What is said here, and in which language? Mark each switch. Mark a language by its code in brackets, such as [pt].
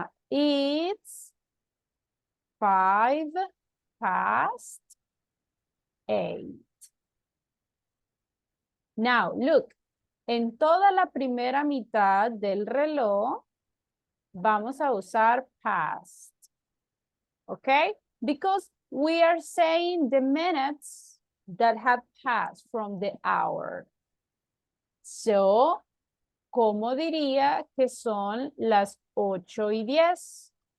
[en] It's 5 past 8. Now, look, [es] en toda la primera mitad del reloj, vamos a usar past. [en] Okay? Because we are saying the minutes that have passed from the hour. [es] So, ¿cómo diría que son las 8:10?